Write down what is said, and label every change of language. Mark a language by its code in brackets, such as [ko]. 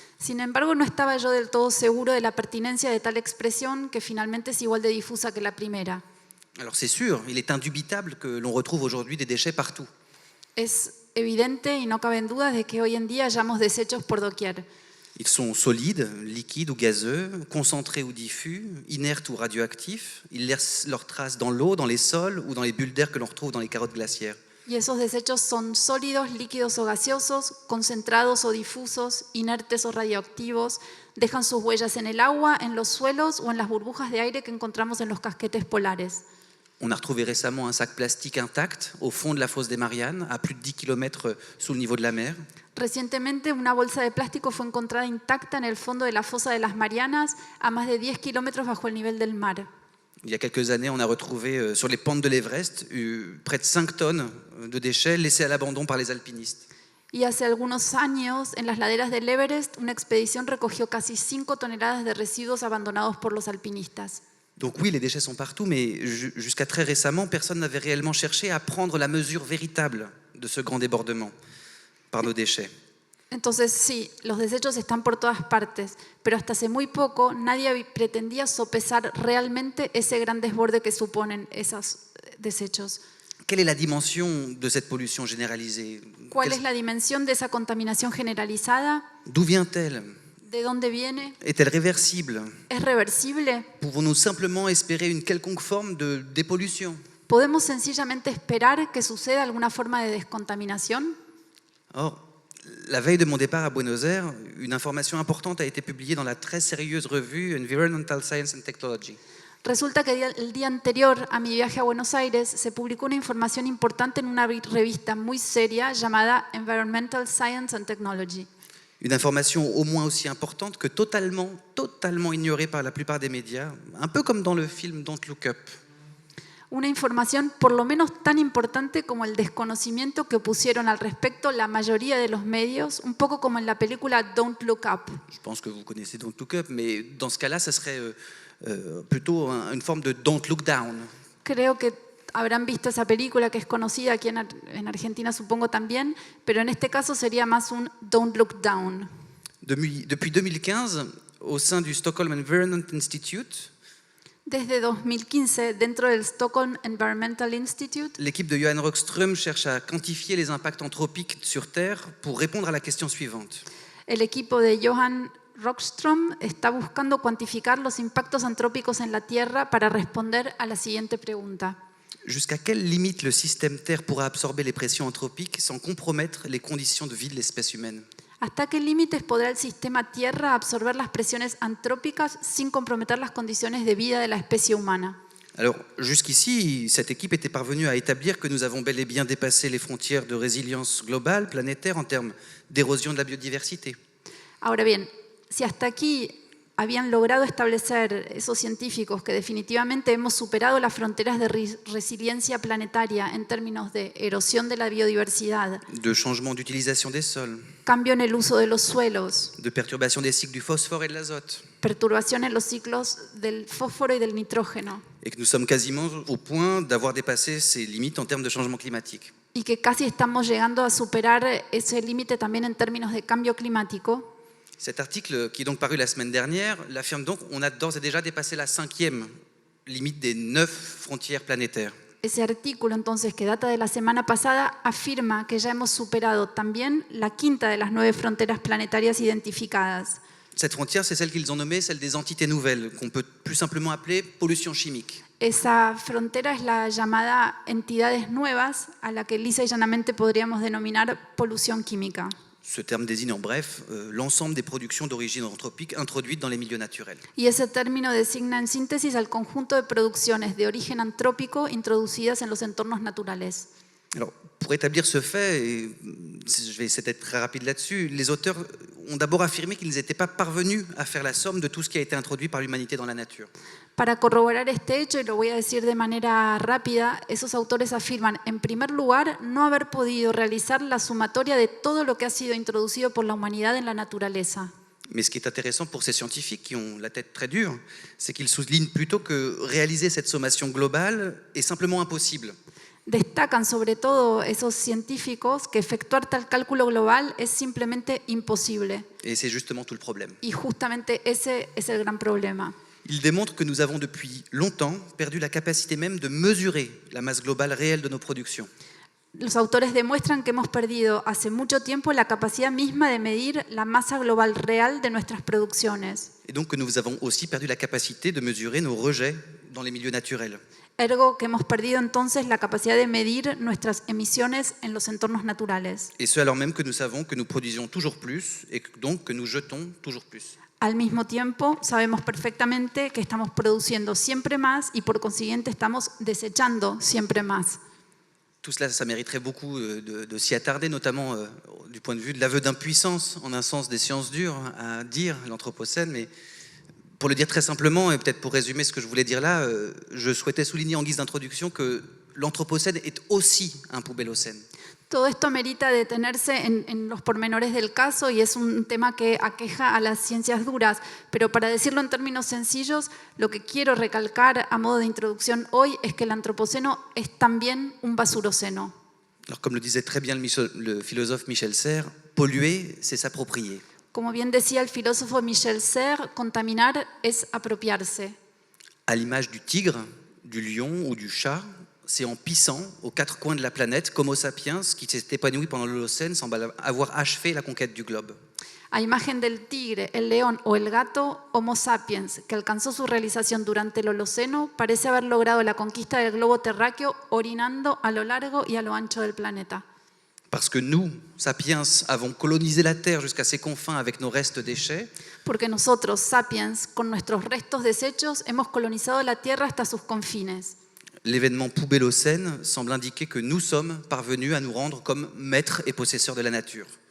[es] Sin embargo, no estaba yo del todo seguro de la pertinencia de tal expresión, que finalmente es igual de difusa que la primera. [fr] Alors c'est sûr, il est indubitable que l'on retrouve aujourd'hui des déchets partout. [es] Es evidente y no caben dudas de que hoy en día hallamos desechos por doquier. [fr] Ils sont solides, liquides ou gazeux, concentrés ou diffus, inertes ou radioactifs. Ils laissent leurs traces dans l'eau, dans les sols ou dans les bulles d'air que l'on retrouve dans les carottes glaciaires. [es] Y esos desechos son sólidos, líquidos o gaseosos, concentrados o difusos, inertes o radioactivos, dejan sus huellas en el agua, en los suelos o en las burbujas de aire que encontramos en los casquetes polares. [fr] On a retrouvé récemment un sac plastique intact au fond de la fosse des Mariannes, à plus de 10 km sous le niveau de la mer. [es] Recientemente, una bolsa de plástico fue encontrada intacta en el fondo de la fosa de las Marianas, a más de 10 kilómetros bajo el nivel del mar. [fr] Il y a quelques années, on a retrouvé sur les pentes de l'Everest près de 5 tonnes de déchets laissés à l'abandon par les alpinistes. [es] Y hace algunos años, en las laderas del Everest, una expedición recogió casi 5 toneladas de residuos abandonados por los alpinistas. [fr] Donc oui, les déchets sont partout, mais jusqu'à très récemment, personne n'avait réellement cherché à prendre la mesure véritable de ce grand débordement par nos déchets. [es] Entonces sí, los desechos están por todas partes, pero hasta hace muy poco nadie pretendía sopesar realmente ese gran desborde que suponen esos desechos. [fr] Quelle est la dimension de cette pollution généralisée? [es] ¿Cuál es la dimensión de esa contaminación generalizada? [fr] D'où vient-elle? [es] ¿De dónde viene? [fr] Est-elle réversible? [es] ¿Es reversible? [fr] Pouvons-nous simplement espérer une quelconque forme de dépollution? [es] ¿Podemos sencillamente esperar que suceda alguna forma de descontaminación? [fr] Or, la veille de mon départ à Buenos Aires, une information importante a été publiée dans la très sérieuse revue Environmental Science and Technology. [es] Resulta que el día anterior a mi viaje a Buenos Aires se publicó una información importante en una revista muy seria llamada Environmental Science and Technology. [fr] Une information au moins aussi importante que totalement ignorée par la plupart des médias, un peu comme dans le film Don't Look Up. [es] Una información por lo menos tan importante como el desconocimiento que pusieron al respecto la mayoría de los medios, un poco como en la película Don't Look Up. [fr] Je pense que vous connaissez Don't Look Up, mais dans ce cas-là, ça serait plutôt une forme de Don't Look Down. [es] Creo que habrán visto esa película que es conocida aquí en Argentina, supongo también, pero en este caso sería más un Don't Look Down. [fr] Depuis 2015, au sein du Stockholm Environment Institute, [es] Desde 2015, dentro del Stockholm Environmental Institute, [fr] l'équipe de Johan Rockström cherche à quantifier les impacts anthropiques sur Terre pour répondre à la question suivante. [es] el equipo de Johan Rockström está buscando cuantificar los impactos antrópicos en la Tierra para responder a la siguiente pregunta. [fr] Jusqu'à quelle limite le système Terre pourra absorber les pressions anthropiques sans compromettre les conditions de vie de l'espèce humaine? [es] ¿Hasta qué límites podrá el sistema Tierra absorber las presiones antrópicas sin comprometer las condiciones de vida de la especie humana? [fr] Alors, jusqu'ici, cette équipe était parvenue à établir que nous avons bel et bien dépassé les frontières de résilience globale, planétaire, en termes d'érosion de la biodiversité. [es] Ahora bien, si hasta aquí habían logrado establecer esos científicos que definitivamente hemos superado las fronteras de resiliencia planetaria en términos de erosión de la biodiversidad, [fr] De changement d'utilisation des sols, [es] cambio en el uso de los suelos, [fr] de perturbation des cycles du phosphore et de l'azote, [es] perturbación en los ciclos del fósforo y del nitrógeno, [fr] et que nous sommes quasiment au point d'avoir dépassé ces limites en termes de changement climatique. [es] y que casi estamos llegando a superar ese límite también en términos de cambio climático. [fr] Cet article, qui est donc paru la semaine dernière, l'affirme donc on a d'ores et déjà dépassé la 5e limite des 9 frontières planétaires. [es] Ese artículo, entonces, que data de la semana pasada, afirma que ya hemos superado también la quinta de las 9 fronteras planetarias identificadas. [fr] Cette frontière, c'est celle qu'ils ont nommée celle des entités nouvelles, qu'on peut plus simplement appeler pollution chimique. [es] Esa frontera es la llamada entidades nuevas, a la que lisa y llanamente podríamos denominar polución química. [fr] Ce terme désigne en bref l'ensemble des productions d'origine anthropique introduites dans les milieux naturels. [es] Y ese término designa en síntesis al conjunto de producciones de origen antrópico introducidas en los entornos naturales. [fr] Alors, pour établir ce fait, et je vais essayer d'être très rapide là-dessus, les auteurs ont d'abord affirmé qu'ils n'étaient pas parvenus à faire la somme de tout ce qui a été introduit par l'humanité dans la nature. [es] Para corroborar este hecho, y lo voy a decir de manera rápida, esos autores afirman, en primer lugar, no haber podido realizar la sumatoria de todo lo que ha sido introducido por la humanidad en la naturaleza. [fr] Mais ce qui est intéressant pour ces scientifiques qui ont la tête très dure, c'est qu'ils soulignent plutôt que réaliser cette sommation globale est simplement impossible. [es] Destacan sobre todo esos científicos que efectuar tal cálculo global es simplemente imposible. [fr] Et c'est justement tout le problème. [es] Y justamente ese es el gran problema. [fr] Ils démontrent que nous avons depuis longtemps perdu la capacité même de mesurer la masse globale réelle de nos productions. [es] Los autores demuestran que hemos perdido hace mucho tiempo la capacidad misma de medir la masa global real de nuestras producciones. [fr] Et donc que nous avons aussi perdu la capacité de mesurer nos rejets dans les milieux naturels. [es] Ergo que hemos perdido entonces la capacidad de medir nuestras emisiones en los entornos naturales. [fr] Et ce alors même que nous savons que nous produisons toujours plus et donc que nous jetons toujours plus. [es] Al mismo tiempo, sabemos perfectamente que estamos produciendo siempre más y por consiguiente estamos desechando siempre más. [fr] Tout cela, ça mériterait beaucoup de s'y attarder, notamment du point de vue de l'aveu d'impuissance, en un sens des sciences dures, à dire l'Anthropocène. Mais pour le dire très simplement, et peut-être pour résumer ce que je voulais dire là, je souhaitais souligner en guise d'introduction que l'Anthropocène est aussi un poubellocène. [es] Todo esto merita detenerse en los pormenores del caso y es un tema que aqueja a las ciencias duras, pero para decirlo en términos sencillos, lo que quiero recalcar a modo de introducción hoy es que el antropoceno es también un basuroceno. [fr] Alors comme le disait très bien le philosophe Michel Serres, polluer, c'est s'approprier. [es] Como bien decía el filósofo Michel Serres, contaminar es apropiarse. [fr] À l'image du tigre, du lion ou du chat, c'est en pissant aux 4 coins de la planète qu'Homo sapiens, qui s'est épanoui pendant l'Holocène, semble avoir achevé la conquête du globe. [es] A imagen del tigre, el león o el gato, Homo sapiens, que alcanzó su realización durante el Holoceno, parece haber logrado la conquista del globo terráqueo orinando a lo largo y a lo ancho del planeta. [fr] Parce que nous, sapiens, avons colonisé la Terre jusqu'à ses confins avec nos restes déchets. [es] Porque nosotros, sapiens, con nuestros restos desechos, hemos colonizado la Tierra hasta sus confines. [fr] L'événement poubellocène semble indiquer que nous sommes parvenus à nous rendre comme maîtres et possesseurs de la nature.